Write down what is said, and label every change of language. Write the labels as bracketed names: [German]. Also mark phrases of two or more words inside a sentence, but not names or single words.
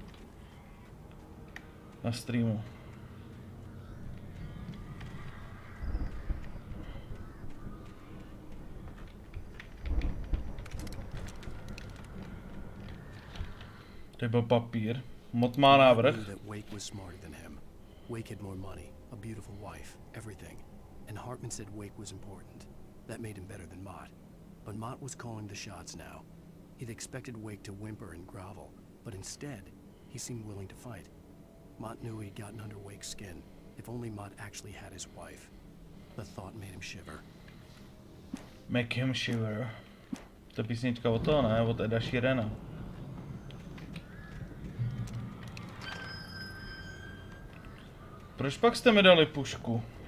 [Czech] Na streamu. To byl papír. Mod má návrh. [English] Wake was smarter than him. Wake had more money, a beautiful wife, everything. And Hartman said Wake was important. That made him better than Mott. But Mott was calling the shots now. He'd expected Wake to whimper and grovel, but instead, he seemed willing to fight. Mott knew he'd gotten under Wake's skin. If only Mott actually had his wife. The thought made him shiver. Make him shiver. [Czech] To písnička od toho, ne? Od Eda Sheerana. Proč pak jste mi dali pušku?